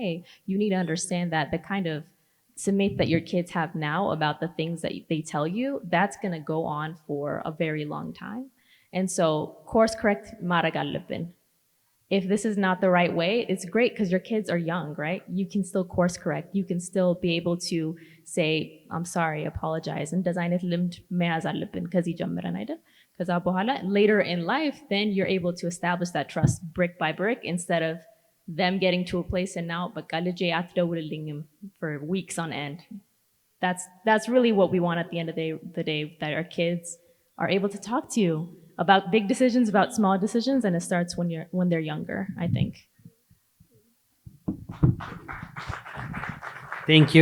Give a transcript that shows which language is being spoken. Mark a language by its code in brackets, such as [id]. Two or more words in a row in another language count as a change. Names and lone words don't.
[en] You need to understand that the kind of submit that your kids have now about the things that they tell you, that's going to go on for a very long time. And so course correct [am] ማድረግ አለብን. [en] If this is not the right way, it's great because your kids are young, right? You can still course correct. You can still be able to say, I'm sorry, apologize. [am] And እንደዛ አይነት ልምድ መያዝ አለብን ከዚህ ጀምረን አይደል? ከዛ በኋላ [en] later in life, then you're able to establish that trust brick by brick instead of them getting to a place and now [am] በቃ ልጄ አትደውልልኝም [en] for weeks on end. That's really what we want at the end of the day, that our kids are able to talk to you about big decisions, about small decisions, and it starts when they're younger, I think. Thank you.